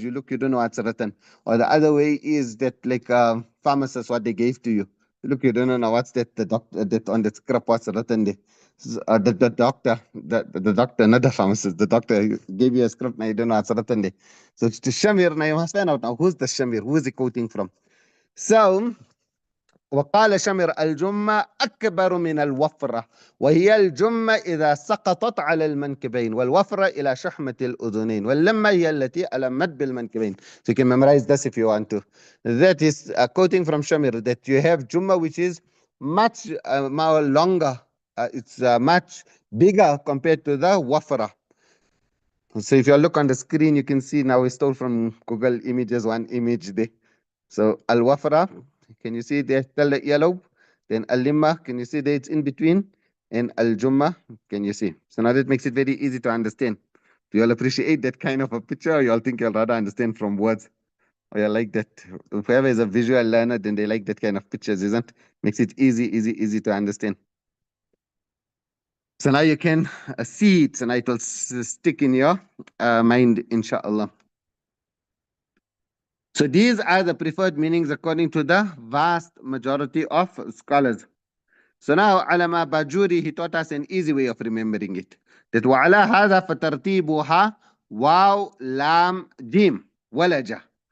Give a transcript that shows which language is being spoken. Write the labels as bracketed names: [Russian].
[English] You look, you don't know what's written. Or the other way is that like pharmacist, what they gave to you. You look, you don't know what's that, the doctor, that on the script, what's written there. The doctor, not the pharmacist, the doctor gave you a script, now you don't know what's written there. So to Shamir, now you must find out now who's the Shamir, who is he quoting from? So [Arabic] وقال شمر الجمة أكبر من الوفرة وهي الجمة إذا سقطت على المنكبين والوفرة إلى شحمة الأذنين واللمة هي التي ألمت بالمنكبين. [English] So you can memorize this if you want to. That is a quoting from Shamir that you have Jumma which is much more longer. It's much bigger compared to the Wafra. So if you look on the screen, you can see now we stole from Google Images one image there. So Al-Wafra, can you see there, tell the yellow? Then Al-Limma, can you see there it's in between? And Al-Jumma, can you see? So now that makes it very easy to understand. Do you all appreciate that kind of a picture, or you all think you'll rather understand from words? Or you like that? Whoever is a visual learner, then they like that kind of pictures, isn't it? Makes it easy to understand. So now you can see it, and it will stick in your mind, inshallah. So these are the preferred meanings according to the vast majority of scholars. So now Alama Bajuri, he taught us an easy way of remembering it. [Arabic] That وعلى هذا فترتيبها واو لام جيم ولجة.